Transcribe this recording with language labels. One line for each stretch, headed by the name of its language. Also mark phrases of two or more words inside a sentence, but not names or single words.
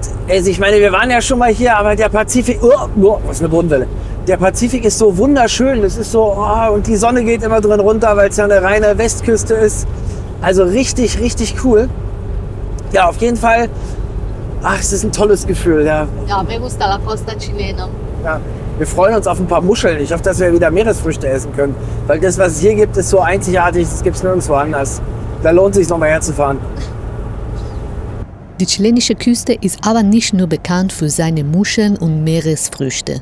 German: Also ich meine, wir waren ja schon mal hier, aber der Pazifik... Oh, was ist eine Bodenwelle. Der Pazifik ist so wunderschön. Es ist so... Oh, und die Sonne geht immer drin runter, weil es ja eine reine Westküste ist. Also richtig, richtig cool. Ja, auf jeden Fall. Ach, es ist ein tolles Gefühl. Ja, Ja,
Spanish: me gusta la costa chilena.
German: ja. Wir freuen uns auf ein paar Muscheln. Ich hoffe, dass wir wieder Meeresfrüchte essen können. Weil das, was es hier gibt, ist so einzigartig. Das gibt es nirgendwo anders. Da lohnt es sich, noch mal herzufahren. Die chilenische Küste ist aber nicht nur bekannt für seine Muscheln und Meeresfrüchte.